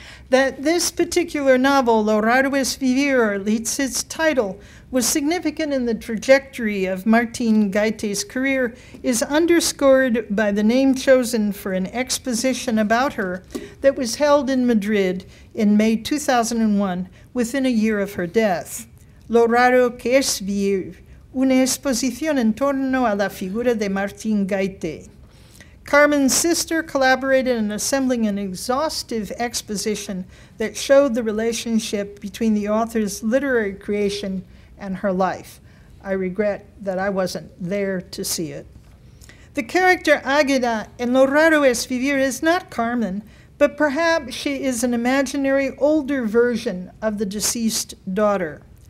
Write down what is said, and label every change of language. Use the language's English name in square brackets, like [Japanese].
[English] That this particular novel, Lo raro es vivir, or at least its title, was significant in the trajectory of Martín Gaite's career is underscored by the name chosen for an exposition about her that was held in Madrid in May 2001, within a year of her death. [Spanish] Lo raro que es vivir, una exposición en torno a la figura de Martín Gaite. [English] Carmen's sister collaborated in assembling an exhaustive exposition that showed the relationship between the author's literary creation and her life. I regret that I wasn't there to see it. The character Águeda in Lo raro es vivir is not Carmen, but perhaps she is an imaginary older version of the deceased daughter.